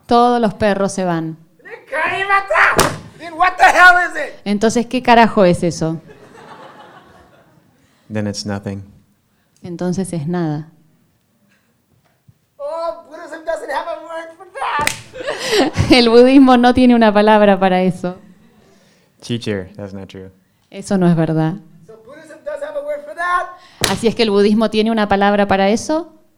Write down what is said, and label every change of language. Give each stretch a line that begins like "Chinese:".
Spanish: Todos los perros se van.
English: Then what the hell is it?
Spanish: Entonces, ¿qué carajo es eso?
English: Then it's nothing.
Spanish: Entonces es nada.
English: Oh, Buddhism doesn't have a word for that.
Spanish: El budismo no tiene una palabra para eso.
English: Teacher, that's not true.
Spanish: Eso no es verdad.
English: So Buddhism does have a word for that.
Spanish: Así es que el budismo tiene una palabra para eso.